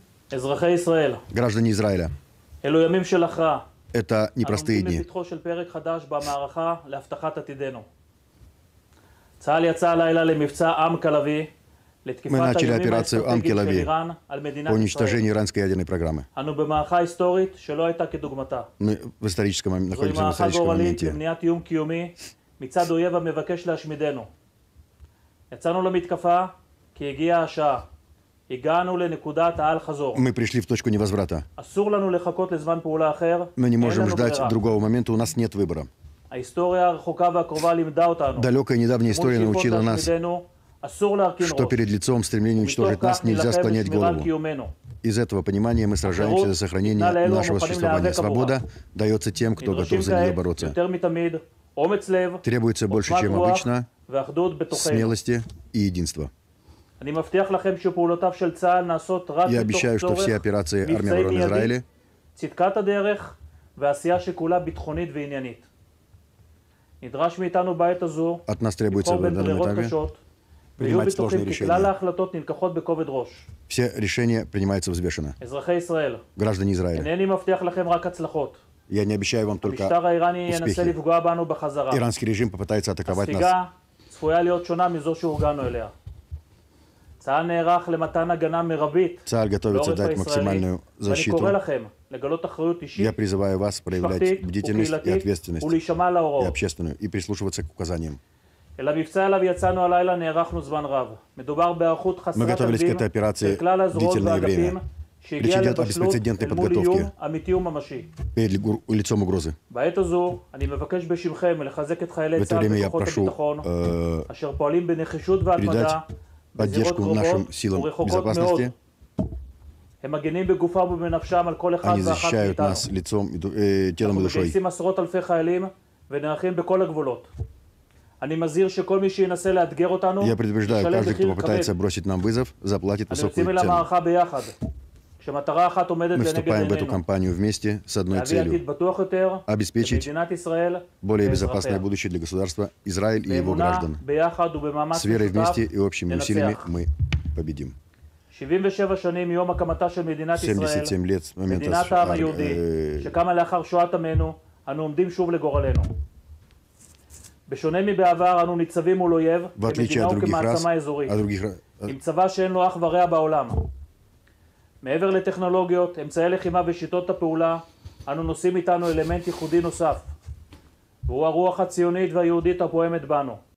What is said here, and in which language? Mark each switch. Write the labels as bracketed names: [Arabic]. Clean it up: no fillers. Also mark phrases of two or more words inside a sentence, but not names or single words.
[Hebrew] אזרחי ישראל, [Russian] Граждане Израиля, [Hebrew] אלו ימים של הכרעה. [Russian] это [Hebrew] אנו [Russian] непростые [Hebrew] עומדים [Russian] дни. [Hebrew] בפתחו של פרק חדש במערכה להבטחת עתידנו. צה"ל יצא הלילה למבצע עם כלבי, לתקיפת [Russian] начали [Hebrew] האיומים [Russian] операцию [Hebrew] האסטרטגיים של [Russian] «Ам-Келави» [Hebrew] איראן על [Russian] По [Hebrew] מדינת ישראל. [Russian] уничтожению иранской ядерной программы. [Hebrew] אנו במערכה היסטורית שלא הייתה כדוגמתה. [Russian] Мы находимся [Hebrew] זוהי [Russian] в [Hebrew] מערכה [Russian] историческом [Hebrew] גורלית [Russian] моменте. [Hebrew] למניעת איום קיומי מצד אויב המבקש להשמידנו. יצאנו למתקפה כי הגיעה השעה. הגענו לנקודת האל חזור. [Russian] Мы пришли в точку невозврата. [Hebrew] אסור לנו לחכות לזמן פעולה אחר. [Russian] Мы не [Hebrew] אין [Russian] можем [Hebrew] לנו [Russian] ждать [Hebrew] ברירה. [Russian] другого момента, у нас нет выбора. [Hebrew] ההיסטוריה הרחוקה והקרובה לימדה אותנו. [Russian] Далекая недавняя история [Hebrew] מול שאיפות [Russian] научила нас, [Hebrew] להשמידנו, אסור להרכין [Russian] что [Hebrew] ראש. [Russian] перед лицом стремления [Hebrew] ומתוך [Russian] уничтожить нас [Hebrew] כך [Russian] нельзя [Hebrew] נילחם [Russian] склонять [Hebrew] לשמירה על [Russian] голову. [Hebrew] קיומנו. [Russian] Из этого понимания мы сражаемся за сохранение нашего существования. Свобода дается тем, кто готов [Hebrew] נדרשים [Russian] за нее [Hebrew] כעת [Russian] бороться. [Hebrew] יותר מתמיד אומץ לב, [Russian] Требуется больше, [Hebrew] עוצמת [Russian] чем [Hebrew] רוח [Russian] обычно, [Hebrew] ואחדות בתוכנו. [Russian] смелости и единства. [Hebrew] אני מבטיח לכם שפעולותיו של צה"ל נעשות רק [Russian] Я [Hebrew] מתוך [Russian] обещаю, что [Hebrew] צורך [Russian] все операции армии [Hebrew] מבצעי [Russian] обороны Израиля [Hebrew] מיידי, צדקת הדרך ועשייה שכולה ביטחונית ועניינית. נדרש מאיתנו בעת הזו [Russian] от нас требуется [Hebrew] לבחור [Russian] в [Hebrew] בין [Russian] данном [Hebrew] ברירות [Russian] этапе. [Hebrew] קשות, ויהיו [Russian] принимать [Hebrew] בטוחים [Russian] сложные [Hebrew] כי [Russian] решения. [Hebrew] כלל ההחלטות נלקחות בכובד ראש. [Russian] Все решения принимаются взвешенно. [Hebrew] אזרחי ישראל, [Russian] Граждане Израиля, [Hebrew] אינני מבטיח לכם רק הצלחות. [Russian] я не обещаю вам только [Hebrew] המשטר האיראני ינסה [Russian] успехи. [Hebrew] לפגוע בנו בחזרה. [Russian] Иранский режим попытается атаковать нас. [Hebrew] הספיגה צפויה להיות שונה מזו שהורגלנו אליה. צה"ל נערך למתן הגנה מרבית [Russian] צה"ל готовится [Hebrew] לעורף [Russian] дать [Hebrew] הישראלי, [Russian] максимальную [Hebrew] ואני [Russian] защиту. [Hebrew] קורא לכם לגלות אחריות אישית, [Russian] Я призываю вас проявлять [Hebrew] משפחתית [Russian] бдительность и [Hebrew] וקהילתית [Russian] ответственность, [Hebrew] ולהישמע [Russian] и [Hebrew] להוראות. [Russian] общественную, и прислушиваться к указаниям. [Hebrew] אל המבצע אליו יצאנו הלילה נערכנו זמן רב. מדובר בהיערכות [Russian] Мы [Hebrew] חסרת [Russian] готовились к [Hebrew] תקדים [Russian] этой операции [Hebrew] של כלל הזרועות [Russian] длительное [Hebrew] והאגפים [Russian] время. [Hebrew] שהגיעה [Russian] Речь идет о [Hebrew] לבשלות [Russian] беспрецедентной [Hebrew] אל מול איום [Russian] подготовке [Hebrew] אמיתי וממשי. [Russian] перед лицом угрозы. [Hebrew] בעת הזו אני מבקש בשמכם לחזק את חיילי [Russian] В это [Hebrew] צה"ל [Russian] время я [Hebrew] וכוחות [Russian] прошу [Hebrew] הביטחון אשר פועלים בנחישות והתמדה בזירות [Russian] поддержку нашим [Hebrew] קרובות [Russian] силам [Hebrew] ורחוקות מאוד. [Russian] безопасности. [Hebrew] הם מגנים בגופם ובנפשם על כל אחד [Russian] Они [Hebrew] ואחת [Russian] защищают [Hebrew] מאיתנו. [Russian] нас лицом, телом [Hebrew] אנחנו [Russian] и душой. [Hebrew] מגייסים עשרות אלפי חיילים ונערכים בכל הגבולות. אני מזהיר שכל מי שינסה לאתגר אותנו [Russian] Я предупреждаю, [Hebrew] ישלם [Russian] каждый, кто [Hebrew] מחיר כבד. [Russian] попытается бросить нам вызов, заплатит [Hebrew] אנו [Russian] высокую [Hebrew] יוצאים אל [Russian] цену. [Hebrew] המערכה ביחד, כשמטרה אחת עומדת [Russian] Мы [Hebrew] לנגד [Russian] вступаем в эту [Hebrew] עינינו, [Russian] кампанию вместе с одной [Hebrew] להביא עתיד [Russian] целью [Hebrew] בטוח יותר [Russian] обеспечить [Hebrew] למדינת ישראל [Russian] более [Hebrew] ואזרחיה. [Russian] безопасное будущее для государства Израиль и его [Hebrew] באמונה, [Russian] граждан. [Hebrew] ביחד ובמאמץ [Russian] С верой [Hebrew] משותף [Russian] вместе и общими усилиями [Hebrew] ננצח. [Russian] мы победим. [Hebrew] 77 שנים מיום הקמתה של מדינת ישראל, [Russian] 77 лет с момента [Hebrew] מדינת העם היהודי, שקמה לאחר שואת עמנו, אנו עומדים שוב לגורלנו. בשונה מבעבר, אנו ניצבים מול אויב, [Russian] в отличие [Hebrew] כמדינה [Russian] от других раз, [Hebrew] וכמעצמה אזורית, [Russian] от других [Hebrew] עם צבא שאין לו אח ורע בעולם. מעבר לטכנולוגיות, אמצעי לחימה ושיטות הפעולה, אנו נושאים איתנו אלמנט ייחודי נוסף, והוא הרוח הציונית והיהודית הפועמת בנו.